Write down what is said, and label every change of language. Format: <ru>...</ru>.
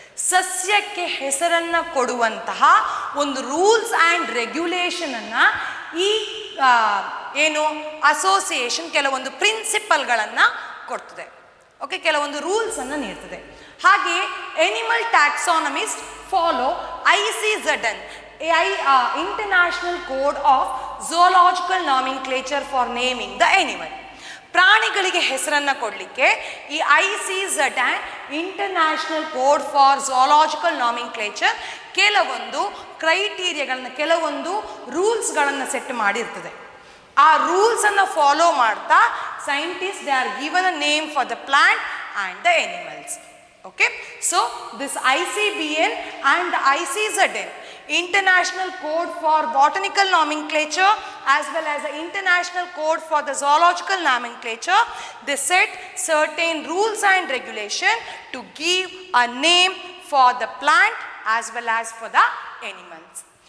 <kn>ಸಸ್ಯಕ್ಕೆ ಹೆಸರನ್ನು ಕೊಡುವಂತಹ ಒಂದು ರೂಲ್ಸ್ ಆ್ಯಂಡ್ ರೆಗ್ಯುಲೇಷನನ್ನು ಈ ಏನು ಅಸೋಸಿಯೇಷನ್ ಕೆಲವೊಂದು ಪ್ರಿನ್ಸಿಪಲ್ಗಳನ್ನು ಕೊಡ್ತದೆ. ಓಕೆ, ಕೆಲವೊಂದು ರೂಲ್ಸನ್ನು ನೀಡ್ತದೆ.</kn> <en>ಹಾಗೆಯೇ animal taxonomist follow ICZN, International Code of Zoological Nomenclature for naming the animal.</en> <kn>ಪ್ರಾಣಿಗಳಿಗೆ ಹೆಸರನ್ನು ಕೊಡಲಿಕ್ಕೆ ಈ ICZN, international code for zoological nomenclature, ಕೆಲವೊಂದು ಕ್ರೈಟೀರಿಯಾಗಳನ್ನು, ಕೆಲವೊಂದು ರೂಲ್ಸ್ಗಳನ್ನು ಸೆಟ್ ಮಾಡಿರ್ತದೆ. ಆ ರೂಲ್ಸನ್ನು ಫಾಲೋ ಮಾಡ್ತಾ</kn> <en>Scientist they are given a name for the plant and the animals. Okay, so this ICBN and ICZN, International Code for Botanical Nomenclature, as well as the International Code for the Zoological Nomenclature, they set certain rules and regulation to give a name for the plant as well as for the animals.</en>